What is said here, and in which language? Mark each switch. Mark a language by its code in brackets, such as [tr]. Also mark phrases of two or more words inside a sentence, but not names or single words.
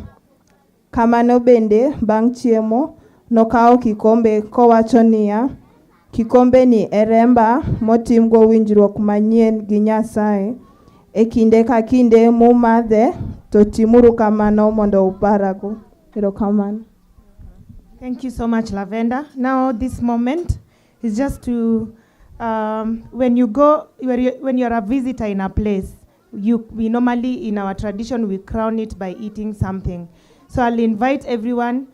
[luo] Kamano bende bang' chiemo nokao kikombe kowacho niya, kikombe ni e remba motimgo winjruok manyien gi Nyasaye. E kinde ka kinde mumadhe to timuru kamano mondo uparago. Erokamano. [en] Thank you so much, Lavender. Now this moment is just to, when you're a visitor in a place, we normally, in our tradition, we crown it by eating something. So I'll invite everyone.